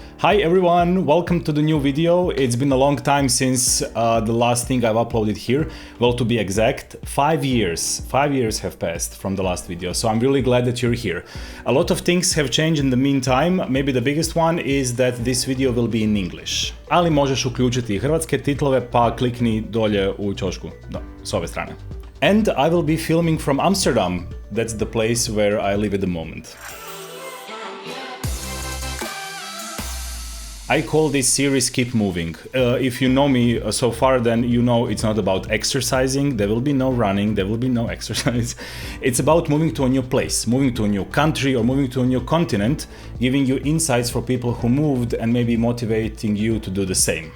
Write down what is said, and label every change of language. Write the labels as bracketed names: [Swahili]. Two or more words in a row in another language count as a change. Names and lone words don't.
[English] Hi everyone, welcome to the new video. It's been a long time since the last thing I've uploaded here. Well, to be exact, 5 years. 5 years have passed from the last video, so I'm really glad that you're here. A lot of things have changed in the meantime. Maybe the biggest one is that this video will be in English. [Croatian] Ali možeš uključiti hrvatske titlove pa klikni dolje u ćošku, s ove strane. [English] And I will be filming from Amsterdam. That's the place where I live at the moment. I call this series Keep Moving. If you know me so far, then you know it's not about exercising. There will be no running, there will be no exercise. It's about moving to a new place, moving to a new country or moving to a new continent, giving you insights for people who moved and maybe motivating you to do the same.